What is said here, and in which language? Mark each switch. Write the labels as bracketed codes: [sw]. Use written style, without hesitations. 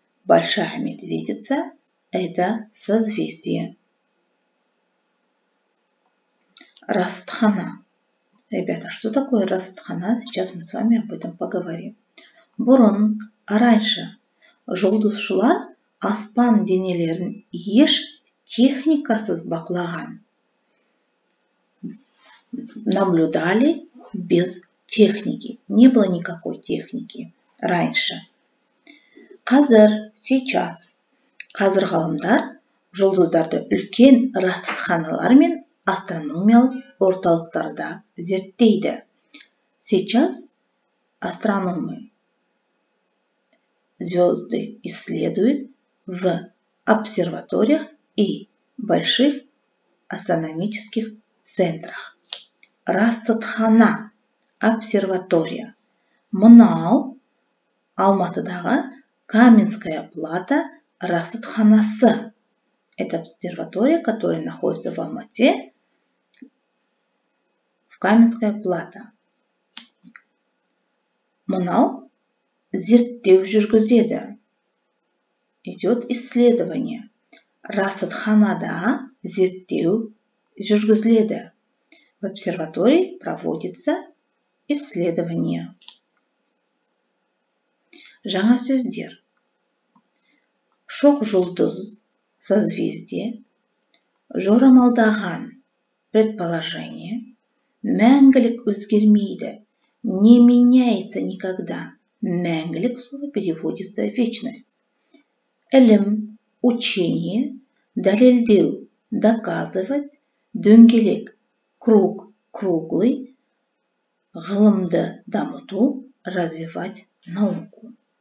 [ru] Большая медведица – это созвездие. Растхана. Ребята, что такое растхана? Сейчас мы с вами об этом поговорим. [kk] Бұрын, раньше, жұлдызшылар аспан денелерін еш техникасыз бақылаған. [ru] Наблюдали без техники. Не было никакой техники раньше. [kk] Қазір, сейчас. Қазір ғалымдар жұлдыздарды үлкен расатханалар мен астрономиялық орталықтарда зерттейді. [ru] Сейчас астрономы звезды исследуют в обсерваториях и больших астрономических центрах. [kk] Расатхана, обсерватория. Мынау Алматыдағы Каменская плата расатханасы. [ru] Это обсерватория, которая находится в Алмате, в Каменская плата. [kk] Мынау зерттеу жүргізеді. [ru] Идет исследование. [kk] Расатханада зерттеу жүргізіледі. [ru] В обсерватории проводится исследование. [kk] Жаңа сөздер. Шоқ жұлдыз, созвездие, жорамалдаған, предположение, мәңгілік өзгермейді, [ru] не меняется никогда. Мәңгілік слово переводится в вечность. Ілім, учение, дәлелдеу, доказывать, дөңгелек, круг, круглый, [kk] ғылымды дамыту, [ru] развивать науку.